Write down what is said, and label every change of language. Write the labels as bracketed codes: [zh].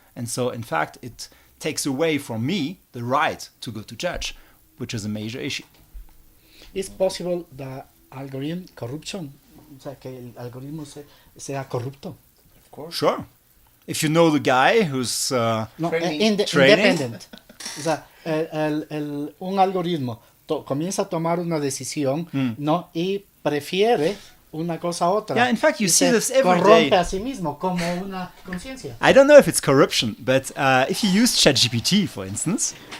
[en] And so, in fact, it takes away from me the right to go to judge, which is a major issue. Is possible that algorithm corruption? [es] O sea, que el algoritmo sea corrupto. [en] Of course. Sure. If you know the guy who's training. Independent. [es] O sea, un algoritmo comienza a tomar una decisión, ¿no? Y prefiere una cosa a otra. [en] Yeah, in fact, you see this every day. [es] Corrompe a sí mismo como una conciencia. [en] I don't know if it's corruption, but if you use ChatGPT, for instance,